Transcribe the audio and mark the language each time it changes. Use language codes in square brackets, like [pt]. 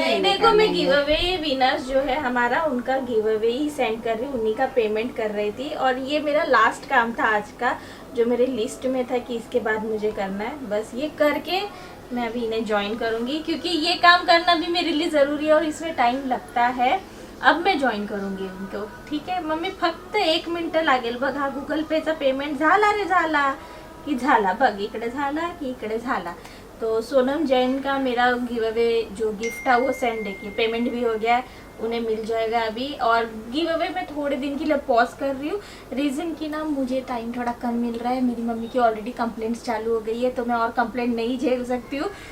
[hi] नहीं, देखो मैं गिव अवे विनर्स जो है हमारा, उनका गिव अवे ही सेंड कर रही हूँ, उन्हीं का पेमेंट कर रही थी। और ये मेरा लास्ट काम था आज का, जो मेरे लिस्ट में था कि इसके बाद मुझे करना है। बस ये करके मैं अभी इन्हें ज्वाइन करूँगी, क्योंकि ये काम करना भी मेरे लिए ज़रूरी है और इसमें टाइम लगता है। अब मैं जॉईन करूँगी उनको, [mr] ठीक आहे मम्मी? फक्त 1 मिनिट लागेल बघा, गुगल पेचा पेमेंट झाला रे झाला की झाला, बघ इकडे झाला की इकडे झाला। [hi] तो सोनम जैन का मेरा गिव अवे जो गिफ्ट था वो सेंड है कि पेमेंट भी हो गया है, उन्हें मिल जाएगा अभी। और गिव अवे मैं थोड़े दिन के लिए पॉज कर रही हूँ, रीज़न कि ना मुझे टाइम थोड़ा कम मिल रहा है। मेरी मम्मी की ऑलरेडी कंप्लेंट्स चालू हो गई है, तो मैं और कंप्लेंट नहीं झेल सकती हूँ।